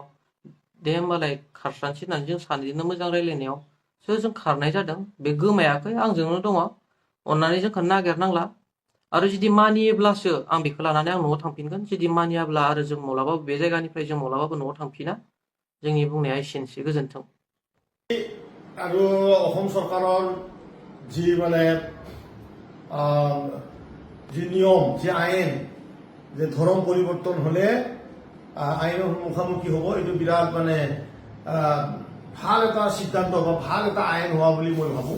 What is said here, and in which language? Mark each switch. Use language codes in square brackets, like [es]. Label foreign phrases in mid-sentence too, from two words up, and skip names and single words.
[brx] दे होमबालाय खारस्रानोसै होननानै जों सानैजोंनो मोजां रायलायनायावसो जों खारनाय जादों। बे गोमायाखै, आंजोंनो दङ। अन्नानै जोंखौ नागिरनांला। आरो जुदि मानियोब्लासो आं बेखौ लानानै आं न'आव थांफिनगोन। जुदि मानियाब्ला आरो जों माब्लाबाबो बे जायगानिफ्राय जों माब्लाबाबो न'आव थांफिना। जोंनि बुंनाया एसेनोसै, गोजोन्थों। [as] আৰু অসম চৰকাৰৰ যি মানে যি নিয়ম, যি আইন, যে ধৰ্ম পৰিৱৰ্তন হ'লে আইনৰ মুখামুখি হ'ব, এইটো বিৰাট মানে ভাল এটা সিদ্ধান্ত বা ভাল এটা আইন হোৱা বুলি মই ভাবোঁ।